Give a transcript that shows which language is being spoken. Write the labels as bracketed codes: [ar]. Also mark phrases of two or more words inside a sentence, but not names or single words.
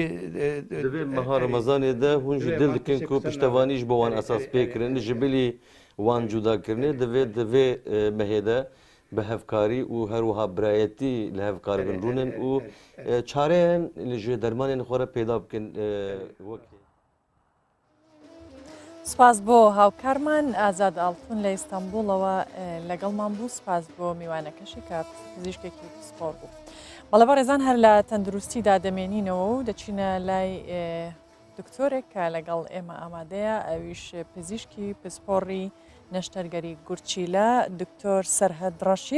[ku] divê meha Ramazanê de hûn jî dil dikin ku piştevanî ji bo wan esas pê kirin ji bilî wan cudakirinê divê mehê de bi hevkarî û her wiha birayetî li hev karibin rûnin û çareyên li ji dermanên xwe re pêda bikin wekî. [ckb] سپاس بۆ هاوکارمان ئازاد ئاڵتون لە ئیستانبولەوە لەگەڵمان بوو سپاس بۆ میوانەکەشی کە پزیشکێکی سپۆر بوو. بەڵێ ڕێزان هەر لە تەندروستیدا دەمێنینەوە و دەچینە لای دکتۆرێک کە لەگەڵ ئێمە ئامادەیە ئەویش پزیشکی پسپۆڕی نەشتەرگەری گورچیلە دکتۆر سەرهەد ڕەشید.